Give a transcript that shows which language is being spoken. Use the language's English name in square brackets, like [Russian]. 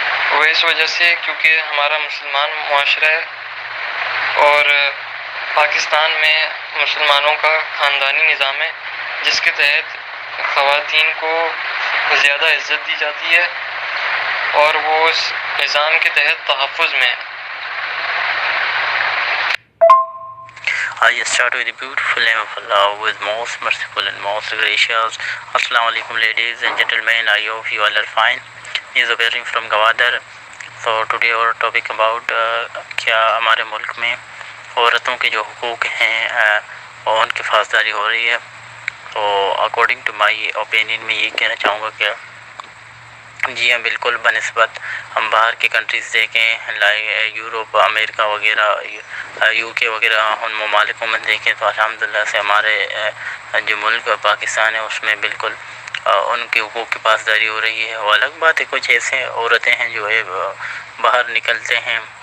[Urdu] وہ اس وجہ سے کیونکہ ہمارا مسلمان معاشرہ ہے اور پاکستان میں مسلمانوں کا خاندانی نظام ہے جس کے تحت خواتین کو زیادہ عزت دی جاتی ہے اور وہ اس نظام کے تحت تحفظ میں ہے. [English] I start with the beautiful name of Allah, who is most merciful and most gracious. Assalamu alaikum ladies and gentlemen, I hope you all are fine. This is Zubair from Gawadar. [Urdu] تو [English] today اور topic about [Urdu] کیا ہمارے ملک میں عورتوں کے جو حقوق ہیں ان کی پاسداری ہو رہی ہے. تو [English] according to my opinion [Urdu] میں یہ کہنا چاہوں گا کہ جی ہاں بالکل، بنسبت ہم باہر کی کنٹریز دیکھیں لائک یوروپ، امریکہ وغیرہ، یو کے وغیرہ، ان ممالکوں میں دیکھیں تو الحمدللہ سے ہمارے جو ملک پاکستان ہے اس میں بالکل ان کے حقوق کی پاسداری ہو رہی ہے. وہ الگ بات ہے کچھ ایسے عورتیں ہیں جو ہے باہر نکلتے ہیں